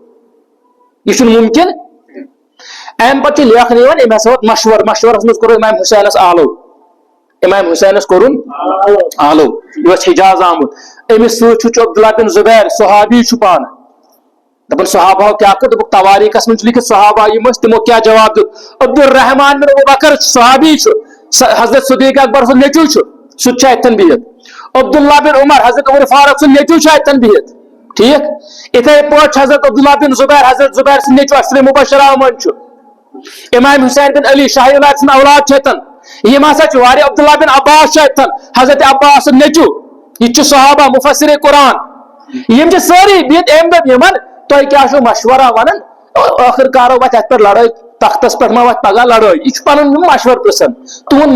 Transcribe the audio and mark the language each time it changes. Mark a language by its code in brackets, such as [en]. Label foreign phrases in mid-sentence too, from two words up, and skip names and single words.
[ks] یہ چھُنہٕ ممکن امہِ پتہٕ چھِ لیکھنہٕ یِوان أمۍ ہسا ووت مشورس منٛز کوٚر امام حسینس آلو امام حسینس کوٚرُن آلو یہِ اوس حجاز آمُت أمِس سۭتۍ چھُ عبداللہ بن زبیر صحابی چھُ پانہٕ دپان صحابہ کیا کوٚر دوٚپُکھ تواریٖخس منٛز چھُ لیکھِتھ صحابہ یِم ٲسۍ تِمو کیٛاہ جواب دیُت عبدالرحمان بن ابوبکر صحابی چھُ حضرت صدیق اکبر سُنٛد نیٚچوٗ چھُ سُہ تہِ چھُ اتٮ۪ن بِہِتھ عبداللہ بن عمر حضرت عمر فاروق سُنٛد نیٚچوٗ چھُ اتٮ۪ن بِہِتھ ٹھیٖک یِتھے پٲٹھۍ چھُ حضرت عبداللہ بن زبیر حضرت زبیر سُنٛد نیٚچوٗ عشرِ مبشرہ منٛز چھُ امام حسین بن علی شاہ ولایت سُنٛد اولاد چھُ اتٮ۪ن یِم ہسا چھِ واریاہ عبداللہ بن عباس چھُ اتٮ۪ن حضرت عباس سُنٛد نیٚچوٗ یہِ چھُ صحابہ مفسر قرآن یِم چھِ سٲری بِہِتھ أمۍ دوٚپ یِمن تۄہہِ کیٛاہ چھُو مشورہ ونان ٲخر کارو وتھِ اتھ پٮ۪ٹھ لڑٲے تختس پٮ۪ٹھ ما وتھِ پگہہ لڑٲے یہِ چھُ پنُن مشور پرژھان تُہُنٛد